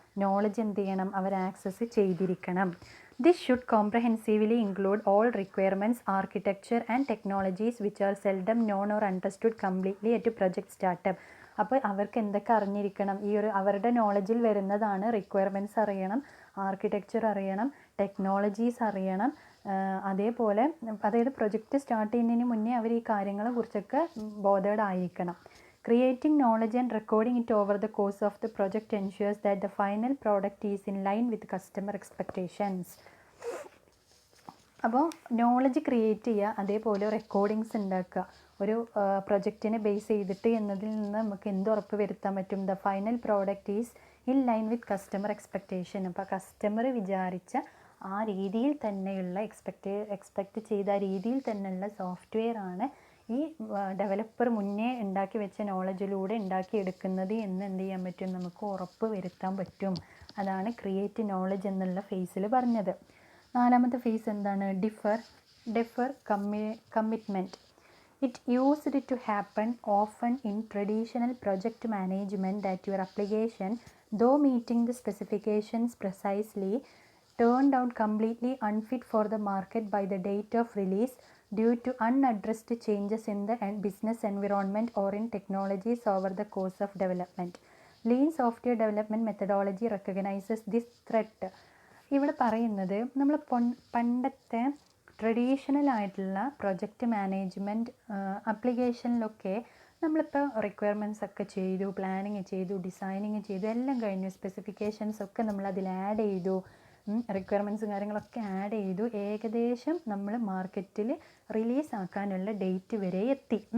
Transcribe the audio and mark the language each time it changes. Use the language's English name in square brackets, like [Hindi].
[Malayalam] Knowledge എന്ത് ചെയ്യണം, അവർ access ചെയ്തിരിക്കണം. [English] This should comprehensively include all requirements, architecture and technologies which are seldom known or understood completely at project startup. [Malayalam] അപ്പോൾ അവർക്ക് എന്തൊക്കെ അറിഞ്ഞിരിക്കണം, ഈ ഒരു അവരുടെ നോളജിൽ വരുന്നതാണ് റിക്വയർമെൻറ്റ്സ് അറിയണം, ആർക്കിടെക്ചർ അറിയണം, ടെക്നോളജീസ് അറിയണം, അതേപോലെ അതായത് പ്രൊജക്റ്റ് സ്റ്റാർട്ട് ചെയ്യുന്നതിന് മുന്നേ അവർ ഈ കാര്യങ്ങളെ കുറിച്ചൊക്കെ ബോധേഡ് ആയിരിക്കണം. [English] Creating knowledge and recording it over the course of the project ensures that the final product is in line with customer expectations. [Malayalam] അപ്പോൾ നോളജ് ക്രിയേറ്റ് ചെയ്യുക, അതേപോലെ റെക്കോർഡിങ്സ് ഉണ്ടാക്കുക. ഒരു പ്രൊജക്റ്റിനെ ബേസ് ചെയ്തിട്ട് എന്നതിൽ നിന്ന് നമുക്ക് എന്ത് ഉറപ്പ് വരുത്താൻ പറ്റും, [English] The final product is in line with customer expectation. [Malayalam] അപ്പോൾ കസ്റ്റമർ വിചാരിച്ച ആ രീതിയിൽ തന്നെയുള്ള എക്സ്പെക്റ്റ് ചെയ്ത ആ രീതിയിൽ തന്നെയുള്ള സോഫ്റ്റ്വെയർ ആണ് ഈ ഡെവലപ്പർ മുന്നേ ഉണ്ടാക്കി വെച്ച നോളജിലൂടെ ഉണ്ടാക്കിയെടുക്കുന്നത് എന്ന് എന്ത് ചെയ്യാൻ പറ്റും, നമുക്ക് ഉറപ്പ് വരുത്താൻ പറ്റും. അതാണ് ക്രിയേറ്റ് നോളജ് എന്നുള്ള ഫേസിൽ പറഞ്ഞത്. നാലാമത്തെ ഫേസ് എന്താണ്, differ commitment. [English] It used to happen often in traditional project management that your application, though meeting the specifications precisely, turned out completely unfit for the market by the date of release due to unaddressed changes in the business environment or in technologies over the course of development. Lean software development methodology recognizes this threat. [Malayalam] ഇവിടെ പറയുന്നത് നമ്മൾ പണ്ടത്തെ traditional ആയിട്ടുള്ള project management ആപ്ലിക്കേഷനിലൊക്കെ നമ്മളിപ്പോൾ requirements ഒക്കെ ചെയ്തു, planning ചെയ്തു, designing ചെയ്തു, എല്ലാം കഴിഞ്ഞു, സ്പെസിഫിക്കേഷൻസ് ഒക്കെ നമ്മൾ അതിൽ ആഡ് ചെയ്തു, റിക്വയർമെൻറ്റ്സും കാര്യങ്ങളൊക്കെ ആഡ് ചെയ്തു, ഏകദേശം നമ്മൾ മാർക്കറ്റിൽ റിലീസ് ആക്കാനുള്ള ഡേറ്റ് വരെ എത്തി.